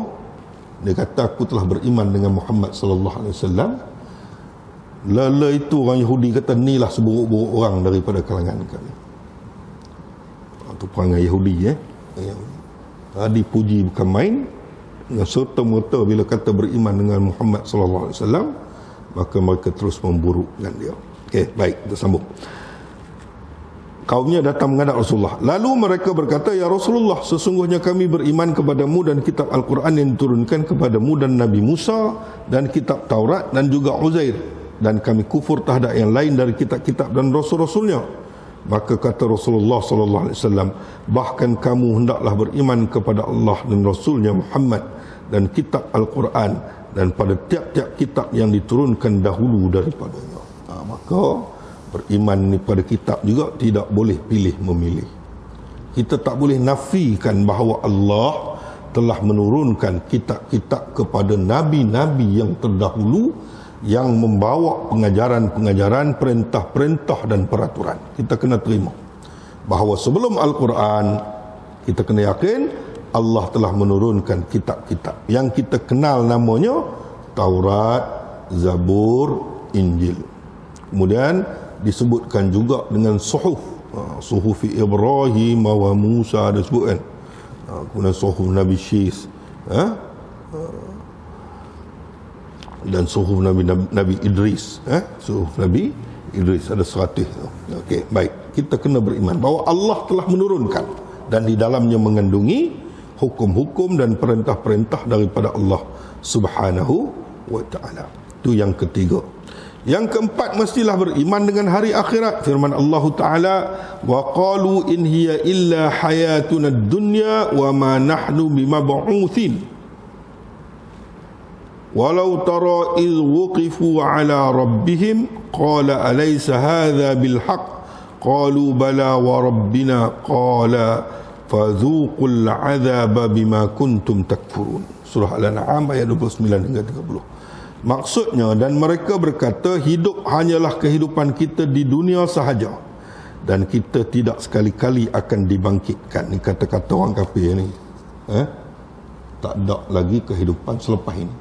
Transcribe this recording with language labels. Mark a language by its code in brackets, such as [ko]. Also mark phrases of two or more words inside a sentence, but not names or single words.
[ms] Dia kata, aku telah beriman dengan Muhammad [ar] صلى الله عليه وسلم. [ms] Lala itu orang Yahudi kata, inilah seburuk-buruk orang daripada kalangan kami. Itu perangai Yahudi. Dipuji bukan main. Serta-merta bila kata beriman dengan Muhammad [ar] صلى الله عليه وسلم, [ms] maka mereka terus memburukkan dia. Okey, baik, kita sambung. Kaumnya datang menghadap Rasulullah. Lalu mereka berkata, ya Rasulullah, sesungguhnya kami beriman kepadamu dan kitab Al-Quran yang diturunkan kepadamu dan Nabi Musa dan kitab Taurat dan juga Uzair, dan kami kufur terhadap yang lain dari kitab-kitab dan rasul-rasulnya. Maka kata Rasulullah [ar] صلى الله عليه وسلم, [ms] bahkan kamu hendaklah beriman kepada Allah dan Rasulnya Muhammad dan kitab Al-Quran dan pada tiap-tiap kitab yang diturunkan dahulu daripadanya. Maka beriman ni pada kitab juga tidak boleh pilih memilih. Kita tak boleh nafikan bahawa Allah telah menurunkan kitab-kitab kepada nabi-nabi yang terdahulu yang membawa pengajaran-pengajaran, perintah-perintah dan peraturan. Kita kena terima bahawa sebelum Al-Quran, kita kena yakin Allah telah menurunkan kitab-kitab yang kita kenal namanya Taurat, Zabur, Injil. Kemudian disebutkan juga dengan suhuf, suhuf Ibrahim wa Musa, ada sebut kan. Kemudian suhuf Nabi Syis, dan suhuf Nabi Idris, suhuf Nabi Idris ada 100. Okey, baik. Kita kena beriman bahawa Allah telah menurunkan dan di dalamnya mengandungi hukum-hukum dan perintah-perintah daripada Allah [ar] سبحانه وتعالى. [ms] Itu yang ketiga. Yang keempat, mestilah beriman dengan hari akhirat. [ar] Firman Allah Ta'ala, وقالوا إن هي إلا حياتنا الدنيا وما نحن بمبعوثين. ولو ترى إذ وقفوا على ربهم قال أليس هذا بالحق قالوا بلى وربنا قال فذوقوا العذاب بما كنتم تكفرون. [ms] Surah Al-An'am ayat 29 hingga 30. Maksudnya, dan mereka berkata, hidup hanyalah kehidupan kita di dunia sahaja dan kita tidak sekali-kali akan dibangkitkan. Ini kata-kata orang kafir ni. Tak ada lagi kehidupan selepas ini.